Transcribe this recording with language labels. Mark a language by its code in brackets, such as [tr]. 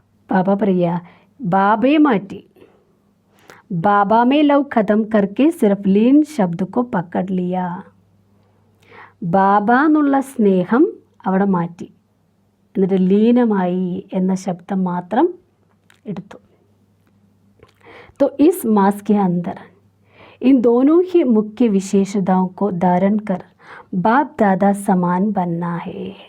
[ml] ബാബ പറയുക ബാബയെ മാറ്റി [hi] बाबा में लव ख़त्म करके सिर्फ लीन शब्द को पकड़ लिया. [ml] ബാബ എന്നുള്ള സ്നേഹം അവിടെ മാറ്റി, എന്നിട്ട് ലീനമായി എന്ന ശബ്ദം മാത്രം എടുത്തു. [hi] तो इस मास के अंदर इन दोनों ही मुख्य विशेषताओं को धारण कर बाप दादा समान बनना है.